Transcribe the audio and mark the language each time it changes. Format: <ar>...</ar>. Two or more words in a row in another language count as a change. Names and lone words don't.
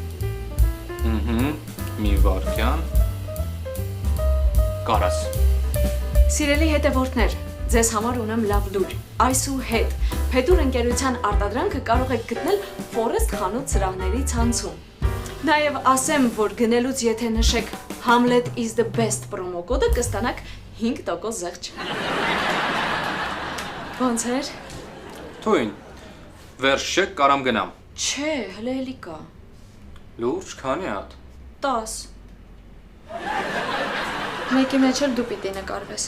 <hy>Մի վարքյան։ Կարաս։ Սիրելի հետևորդներ, ձեզ համար ունեմ լավ լուր։ Այսուհետ Փետուր ընկերության արտադրանքը կարող եք գտնել Forest խանութ սրահների ցանցում։ Նաև ասեմ, որ գնելուց եթե նշեք</hy> <en>Hamlet is the best</en> <hy>promo կոդը կստանաք 5% զեղչ։ Ոնց էր։ Թույն, վերջ չէ, կարամ գնամ։ Չէ, հլը էլի կա։ Լուրջ, քանի հատ։ 10։ Մեկի մեջ էլ դու պիտի նկարվես։</hy>